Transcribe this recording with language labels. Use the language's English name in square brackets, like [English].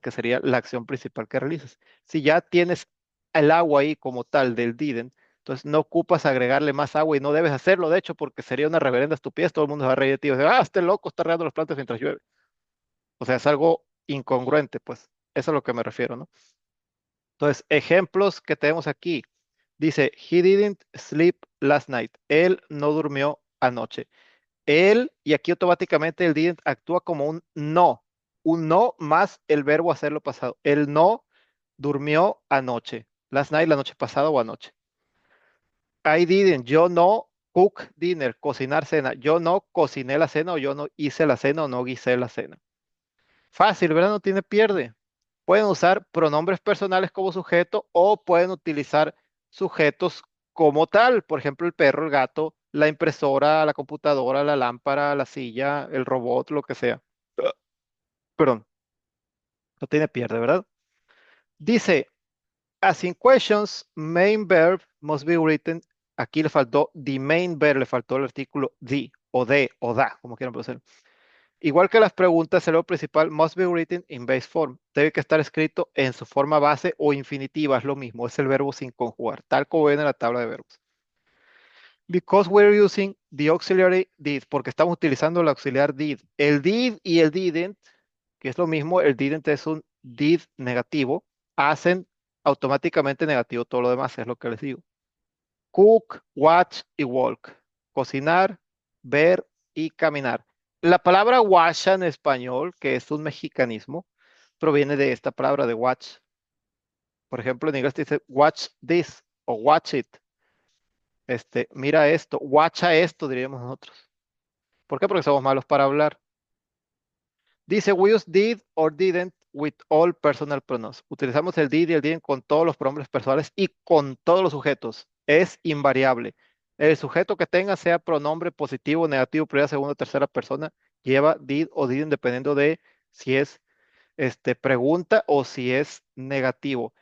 [Spanish] Que sería la acción principal que realizas. Si ya tienes el agua ahí como tal del didn't, entonces no ocupas agregarle más agua y no debes hacerlo, de hecho, porque sería una reverenda estupidez. Todo el mundo se va a reír de ti. Va a decir, este loco está regando las plantas mientras llueve. O sea, es algo incongruente, pues. Eso es a lo que me refiero, ¿no? Entonces, ejemplos que tenemos aquí. [English] Dice, he didn't sleep last night. [Spanish] Él no durmió anoche. Él, y aquí automáticamente el didn't actúa como un no más el verbo hacerlo pasado. Él no durmió anoche. [English] Last night, [Spanish] la noche pasada o anoche. [English] I didn't, [Spanish] yo no [English] cook dinner, [Spanish] cocinar cena. Yo no cociné la cena o yo no hice la cena o no guisé la cena. Fácil, ¿verdad? No tiene pierde. Pueden usar pronombres personales como sujeto o pueden utilizar sujetos como tal. Por ejemplo, el perro, el gato, la impresora, la computadora, la lámpara, la silla, el robot, lo que sea. Perdón, no tiene pierde, ¿verdad? [English] Dice, as in questions, main verb must be written. [Spanish] Aquí le faltó [English] the main verb, [Spanish] le faltó el artículo the o de o da, como quieran pronunciar. Igual que las preguntas, el verbo principal [English] must be written in base form. [Spanish] Debe que estar escrito en su forma base o infinitiva, es lo mismo, es el verbo sin conjugar, tal como viene en la tabla de verbos. [English] Because we're using the auxiliary did, [Spanish] porque estamos utilizando el auxiliar did. El did y el didn't, que es lo mismo, el didn't es un did negativo, hacen automáticamente negativo todo lo demás, es lo que les digo. Cook, watch y walk. Cocinar, ver y caminar. La palabra watch en español, que es un mexicanismo, proviene de esta palabra de watch. Por ejemplo, en inglés dice [English] watch this [Spanish] o [English] watch it. [Spanish] Mira esto, watcha esto, diríamos nosotros. ¿Por qué? Porque somos malos para hablar. [English] Dice, we use did or didn't with all personal pronouns. [Spanish] Utilizamos el did y el didn't con todos los pronombres personales y con todos los sujetos. Es invariable. El sujeto que tenga, sea pronombre positivo, negativo, primera, segunda, tercera persona, lleva did o didn't dependiendo de si es pregunta o si es negativo.